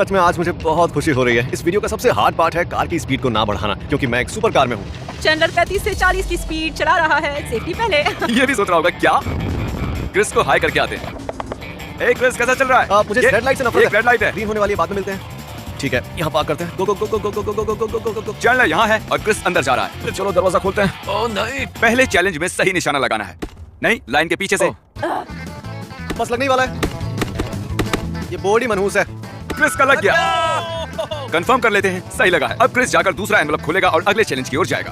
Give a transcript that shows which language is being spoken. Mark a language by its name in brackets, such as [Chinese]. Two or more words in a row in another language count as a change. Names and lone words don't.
[Hindi] सच में आज मुझे बहुत खुशी हो रही है। इस वीडियो का सबसे [English] hard part [Hindi] है कार की स्पीड को ना बढ़ाना, क्योंकि मैं एक [English] super car [Hindi] में हूँ। चैंडलर 35 से 40 की स्पीड चला रहा है। सेफ्टी पहले। ये भी सोच रहा होगा क्या। क्रिस को हाई करके आते हैं। ए क्रिस, कैसा चल रहा है? मुझे [English] red light [Hindi] से नफरत एक [English] red light [Hindi] है। ग्रीन होने वाली है, बाद में मिलते हैं। ठीक है, यहाँ पार्क करते हैं। [English] go go go go go go go go go go go go. [Hindi] चैंडलर यहाँ है और क्रिस अंदर जा रहा है। चलो दरवाजा खोलते हैं। ओह नहीं, पहले चैलेंज में सही निशाना लगाना है। नहीं, लाइन के पीछे से। बस लगने ही वाला है। ये बोर्ड ही मनहूस है। क्रिस का लग गया। कंफर्म कर लेते हैं, सही लगा है। अब क्रिस जाकर दूसरा एनवेलप खोलेगा और अगले चैलेंज की ओर जाएगा।